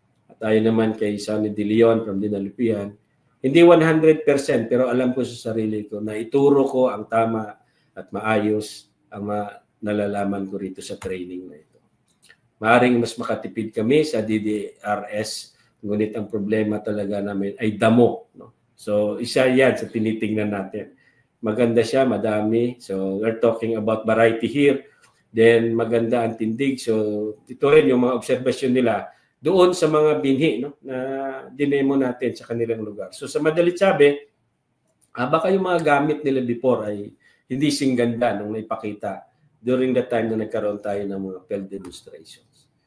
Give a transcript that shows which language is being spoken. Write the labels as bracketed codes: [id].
[tl] At ayon naman kay Sonny De Leon from Dinalupian, hindi 100% pero alam ko sa sarili ko na ituro ko ang tama at maayos ang nalalaman ko rito sa training na ito. Maaring mas makatipid kami sa DDRS, ngunit ang problema talaga namin ay damo. No? So isa yan sa tinitingnan natin. Maganda siya, madami. [en] So we're talking about variety here. [tl] Then maganda ang tindig. So ito rin yung mga obserbasyon nila doon sa mga binhi, no, na dinemo natin sa kanilang lugar. So sa madalit sabi, baka yung mga gamit nila before ay hindi singganda nung naipakita during the time na nagkaroon tayo ng mga field demonstrations.